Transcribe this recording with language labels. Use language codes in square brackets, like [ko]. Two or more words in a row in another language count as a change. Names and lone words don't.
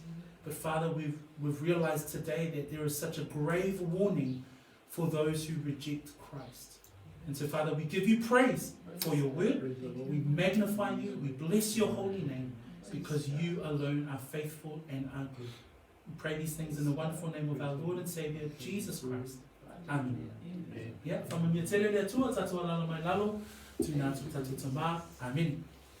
[en] But Father, we've realized today that there is such a grave warning for those who reject Christ. And so Father, we give you praise for your word. We magnify you. We bless your holy name because you alone are faithful and are good. We pray these things in the wonderful name of our Lord and Savior, Jesus Christ. Amen. Yeah, from a tua tatua lalo mai lalo, tu nā tu tatu tamā. Amen.